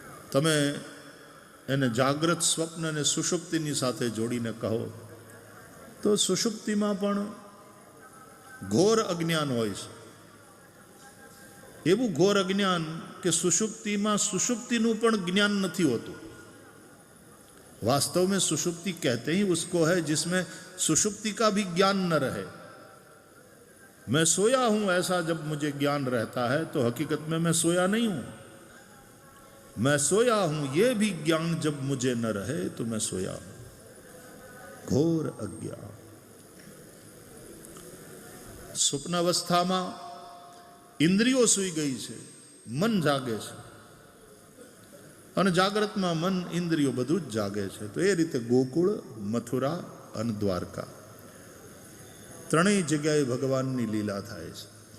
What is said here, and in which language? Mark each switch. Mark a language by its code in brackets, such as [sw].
[gu] તમે એને જાગ્રત, સ્વપ્ન અને સુષુપ્તિની સાથે જોડીને કહો તો સુષુપ્તિમાં પણ ઘોર અજ્ઞાન હોય છે. એવું ઘોર અજ્ઞાન કે સુષુપ્તિમાં સુષુપ્તિનું પણ જ્ઞાન નથી હોતું. [hi] वास्तव में सुषुप्ति कहते ही उसको है जिसमें सुषुप्ति का भी ज्ञान न रहे. मैं सोया हूं ऐसा जब मुझे ज्ञान रहता है तो हकीकत में मैं सोया नहीं हूं. मैं सोया हूं ये भी ज्ञान जब मुझे न रहे तो मैं सोया हूं. घोर अज्ञान. [gu] स्वप्नावस्थाમાં ઇન્દ્રિયો સૂઈ ગઈ છે, મન જાગે છે. અને જાગ્રતમાં મન, ઇન્દ્રિયો બધું જ જાગે છે. તો એ રીતે ગોકુળ, મથુરા અને દ્વારકા ત્રણેય જગ્યાએ ભગવાનની લીલા થાય છે.